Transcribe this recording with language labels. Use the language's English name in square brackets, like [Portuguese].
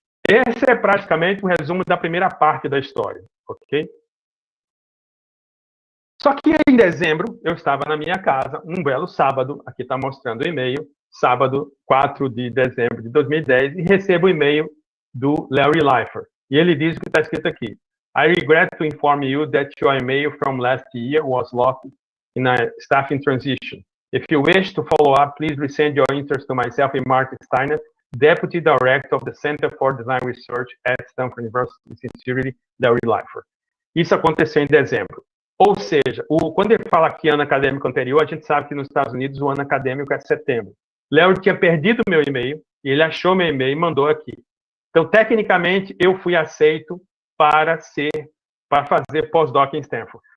[Portuguese] Esse é praticamente um resumo da primeira parte da história, ok? Só que em dezembro, eu estava na minha casa, um belo sábado, aqui está mostrando o e-mail, sábado, 4 de dezembro de 2010, e recebo o e-mail do Larry Leifer. E ele diz o que está escrito aqui. [English] I regret to inform you that your email from last year was locked in a staffing transition. If you wish to follow up, please resend your interest to myself and Mark Steiner, Deputy Director of the Center for Design Research at Stanford University. Sincerely, Larry Leifer. [Portuguese] Isso aconteceu em dezembro. Ou seja, quando ele fala aqui ano acadêmico anterior, a gente sabe que nos Estados Unidos o ano acadêmico é setembro. Larry tinha perdido meu e-mail, e ele achou meu e-mail e mandou aqui. Então, tecnicamente, eu fui aceito para fazer pós-doc em Stanford.